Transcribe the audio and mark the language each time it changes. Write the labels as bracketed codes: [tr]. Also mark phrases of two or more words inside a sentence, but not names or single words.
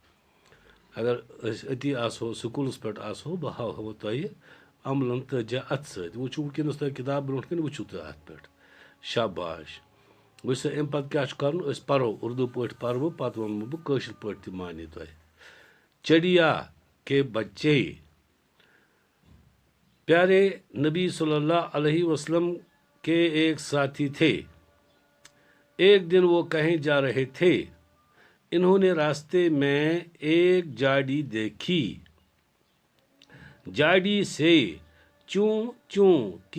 [ks] اگر أسۍ أتی آسہو سکوٗلَس پٮ۪ٹھ آسہو بہٕ ہاوہو تۄہہِ عملن تٲجا اَتھٕ سۭتۍ وٕچھِو وٕنکٮ۪نَس تۄہہِ کِتاب برونٛٹھ کَنۍ وٕچھِو تُہۍ اَتھ پٮ۪ٹھ شاباش وٕچھ سا اَمہِ پَتہٕ کیٛاہ چھُ کَرُن أسۍ پَرو اُردو پٲٹھۍ پَرٕ بہٕ پَتہٕ وَنمو بہٕ کٲشِر پٲٹھۍ تہِ مانے تۄہہِ [ur] چڑیا کے بچے پیارے نبی صلی اللہ علیہ وسلم کے ایک ساتھی تھے ایک دن وہ کہیں جا رہے تھے انہوں نے راستے میں ایک جاڑی دیکھی جاڑی سے چوں چوں کی